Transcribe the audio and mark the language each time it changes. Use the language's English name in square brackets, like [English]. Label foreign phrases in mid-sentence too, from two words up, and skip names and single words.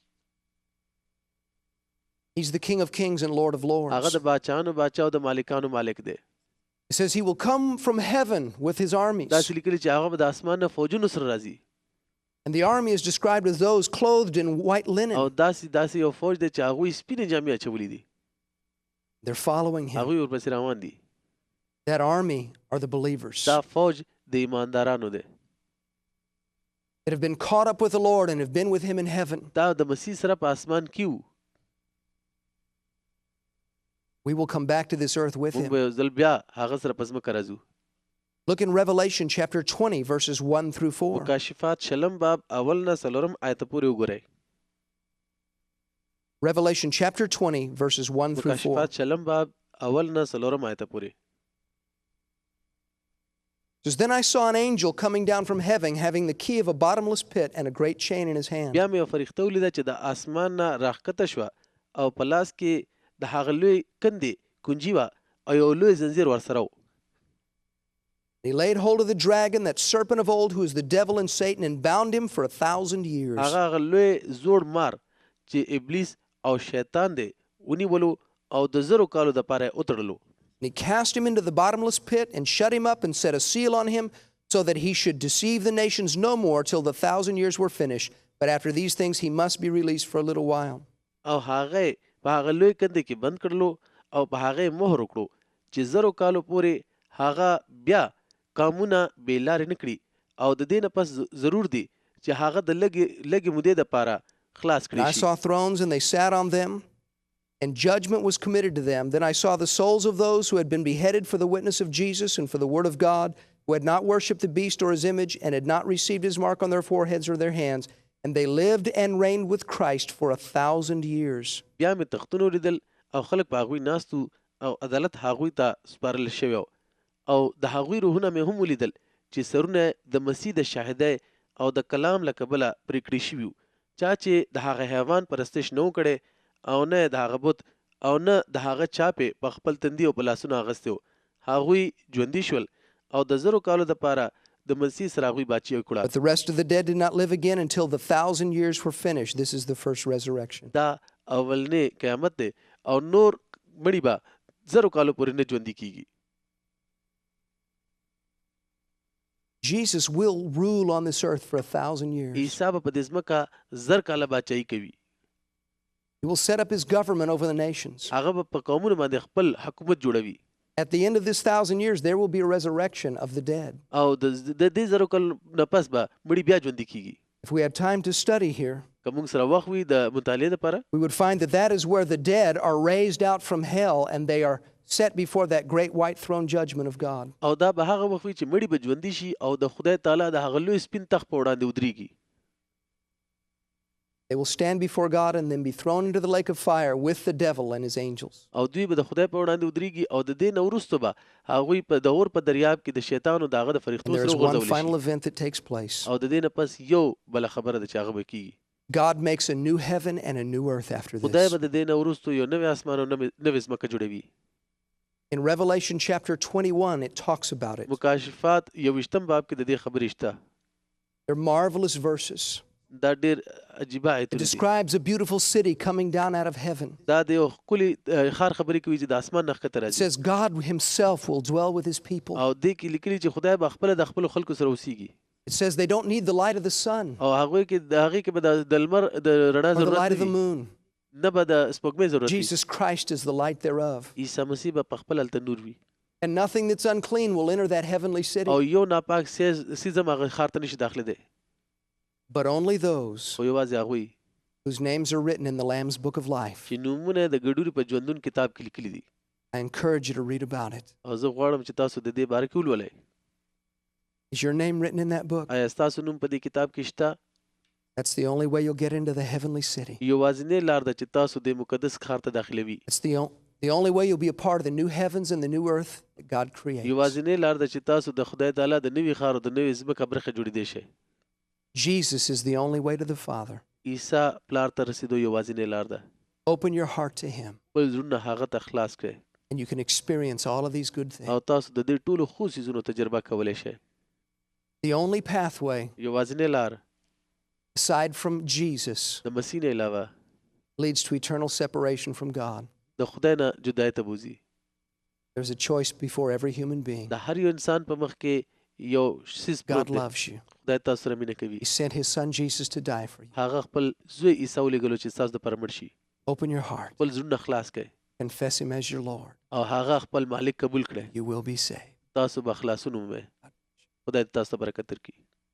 [English] He's the King of Kings and Lord of [Pashto] هغه [English] Lords. [Pashto] د باچاهانو باچا او د مالکانو مالک دی [English] It says he will come from heaven with his armies. [Pashto] داسې لیکلي چې هغه به د اسمان نه فوجونو سره راځي [English] And the army is described as those clothed in white [Pashto] او [English] linen. [Pashto] داسې یو فوج دی چې هغوی سپینې جامې اچولي دي [English] They're following him. [Pashto] هغوی ورپسې روان دي [English] That army are the believers [Pashto] دا فوج د ایماندارانو دی [English] that have been caught up with the Lord and have been with him in heaven. [Pashto] دا د مسیح سره په اسمان کې وو [English] We will come back to this earth with [Pashto] موږ [English] him. [Pashto] به یو ځل بیا هغه سره په ځمکه راځو [English] Look in Revelation chapter 20, verses 1 through 4. [Pashto] مکاشفات شلم باب اول نه څلورم آیته پورې وګورئ [English] Revelation chapter 20, verses 1 through 4. [Pashto] مکاشفات شلم باب اول نه څلورم آیته پورې [English] It says, Then I saw an angel coming down from heaven, having the key of a bottomless pit and a great chain in his hand. [Pashto] بیا مې یو فرښته ولیده چې د اسمان نه راښکته شوه او په لاس کې د هغه لوی کندې کنجي وه او یو لوی زنځیر ورسره و [English] He laid hold of the dragon, that serpent of old, who is the devil and Satan, and bound him for 1,000 years. [Pashto] هغه لوی زوړ مار چې ابلیس او شیطان دی ونیولو او د زرو کالو دپاره یې وتړلو [English] And he cast him into the bottomless pit and shut him up and set a seal on him, so that he should deceive the nations no more till the 1,000 years were finished. But after these things he must be released for a little while. [Pashto] او هغه په هغه لوی کندې کې بند کړلو او په هغه یې مهر وکړو چې زرو کالو پورې هغه بیا کامونه بې لارې نه کړي او د دې نه پس ضرور دی چې هغه د لږې مودې دپاره خلاص [English] And I [Pashto] کړی شي [English] saw thrones, and they sat on them, and judgment was committed to them. Then I saw the souls of those who had been beheaded for the witness of Jesus and for the word of God, who had not worshipped the beast or his image, and had not received his mark on their foreheads or their hands, and they lived and reigned with Christ for 1,000 years. [Pashto] بیا مې تختونه ولیدل او خلک په هغوی ناست وو او عدالت هغوی ته سپارل شوی و او د هغوی روحونه مې هم ولیدل چې سرونه د مسیح د شاهدۍ او د کلام له کبله پرې کړي شوي وو چا چې د هغه حیوان پرستش نه و کړی او نه د هغه بت او نه د هغه چاپې په خپل تندي او په لاسونو اغوستی و هغوی ژوندي شول او د 1,000 کالو دپاره د مسیح سره هغوی بادشاهي وکړه. [English] But the rest of the dead did not live again until the 1,000 years were finished. This is the first resurrection. [Pashto] دا اولنې قیامت دی او نور مړي به 1,000 کالو پورې نه ژوندي کیږي. [English] Jesus will rule on this earth for 1,000 years. [Pashto] عیسی به په دې ځمکه 1,000 کاله بادشاهي کوي. [English] He will set up his government over the nations. [Pashto] هغه به په قومونو باندې خپل حکومت جوړوي. [English] At the end of this 1,000 years, there will be a resurrection of the dead. [Pashto] او د دې 1,000 کالو نه پس به مړي بیا ژوندي کیږي. [English] If we had time to study here, [Pashto] که موږ سره وخت وي د مطالعې لپاره [English] we would find that that is where the dead are raised out from hell and they are set before that great white throne judgment of God. [Pashto] او دا به هغه وخت وي چې مړي به ژوندي شي او د خدای تعالی د هغه لوی سپین تخت په وړاندې ودرېږي. [English] They will stand before God and then be thrown into the lake of fire with the devil and his angels. [Pashto] او دوی به د خدای په وړاندې ودرېږي او د دې نه وروسته به هغوی په د اور په دریاب کې د شیطان او د هغه د [English] And [Pashto] فرښتو [English] there is [Pashto] سره [English] one [Pashto] وغورځول [English] final [Pashto] شي [English] event that takes place. [Pashto] او د دې نه پس یو بله خبره ده چې هغه به کیږي. [English] God makes a new heaven and a new earth after [Pashto] خدای [English] this. [Pashto] به د دې نه وروسته یو نوی اسمان او نوې ځمکه جوړوي. [English] In Revelation chapter 21, it talks about it. [Pashto] مکاشفات 21 باب کې د دې خبرې شته. [English] They're marvelous verses. [Pashto] دا ډېر عجیبه [English] It [Pashto] آیتونه دي. [English] describes a beautiful city coming down out of heaven. [Pashto] دا د یو ښکلي ښار خبرې کوي چې د اسمان نه ښکته [English] It [Pashto] راځي [English] says God himself will dwell with his people. [Pashto] او دې کې لیکلي چې خدای به خپله د خپلو خلکو سره اوسیږي [English] It says they don't need the light of the sun [Pashto] او هغوی کې به د لمر د رڼا [English] or the [Pashto] ضرورت [English] light [Pashto] نه [English] of the [Pashto] وي [English] moon. [Pashto] نه به د سپوږمۍ ضرورت وي. [English] Jesus Christ is the light thereof. [Pashto] عیسی مسیح به په خپل هلته نور وي [English] And nothing that's unclean will enter that heavenly city, [Pashto] او یو ناپاک څیز هم هغه ښار ته نشي داخله دی [English] but only those [Pashto] خو یوازې هغوی [English] whose names are written in the Lamb's book of life. [Pashto] چې نومونه د ګډوري په ژوندون کتاب کې لیکلي دي. [English] I encourage you to read about it. [Pashto] او زه غواړم چې تاسو د دې باره کې ولولئ. [English] Is your name written in that book? [Pashto] آیا ستاسو نوم په دې کتاب کې شته؟ [English] That's the only way you'll get into the heavenly city. [Pashto] یوازینۍ لار ده چې تاسو د مقدس ښار ته داخلوي. [English] It's the only way you'll be a part of the new heavens and the new earth that God creates. [Pashto] یوازینۍ لار ده چې تاسو د خدای تعالی د نوي ښار او د نوې ځمکه برخه جوړېدی شئ. [English] Jesus is the only way to the Father. [Pashto] عیسی پلار ته رسیدو یوازینۍ لار ده. [English] Open your heart to him [Pashto] خپل زړونه هغه ته خلاص کړئ [English] and you can experience all of these good [Pashto] او [English] things. [Pashto] تاسو د دې ټولو ښو څیزونو تجربه کولی شئ. [English] The only pathway [Pashto] یوازینۍ لار [English] aside from Jesus [Pashto] د مسیح نه علاوه [English] leads to eternal separation from God. [Pashto] د خدای نه جدای ته بوځي. [English] There's a choice before every human being. [Pashto] د هر یو انسان په مخ کې یو څیز [English] God [Pashto] پروت دی. [English] loves you. [Pashto] خدای تاسو سره مینه کوي. [English] He sent his son Jesus to die for you. [Pashto] هغه خپل زوی عیسی ولېږلو چې ستاسو دپاره مړ شي. [English] Open your heart. [Pashto] خپل زړونه خلاص کړئ [English] Confess him as your Lord. [Pashto] او هغه خپل مالک قبول کړئ. [English] You will be saved. [Pashto] تاسو به خلاصون ومومئ. خدای دې تاسو ته برکت درکړي.